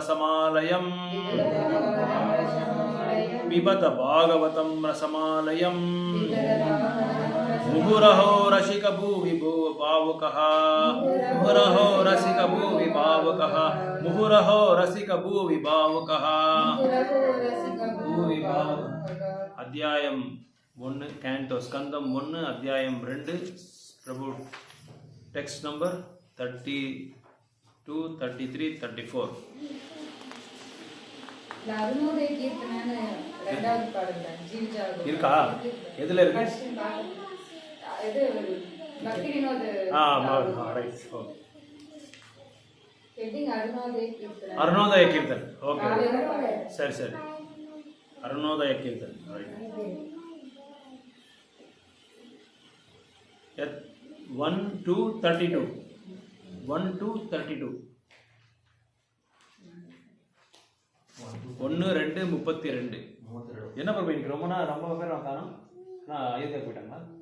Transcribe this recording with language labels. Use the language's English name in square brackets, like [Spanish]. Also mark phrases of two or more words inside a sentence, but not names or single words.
[Sanskrit] रसमालयं मुहुरहो रसिक भुवि भावुकः अध्यायं 1 कैंटो स्कंदम 1 अध्यायम 2 प्रभु [English] text number [Sanskrit] 32 33 34 [Tamil] அருணோதய கீர்த்தனை இரண்டாவது பாடல் ஜீவிஜாக இருக்கா எதுல இருக்கு இது பக்தி வினோத [English] right okay [Tamil] ஹெட்டிங் அருணோதய கீர்த்தனை ஓகே சரி அருணோதய கீर्तन [English] right 1 to 32. 1 to 32. 1 2 32. [Tamil] என்ன பிரபு இன்னைக்கு ரொம்ப பேர் காணோம். நான் அயோத்தியா போயிட்டாங்களா?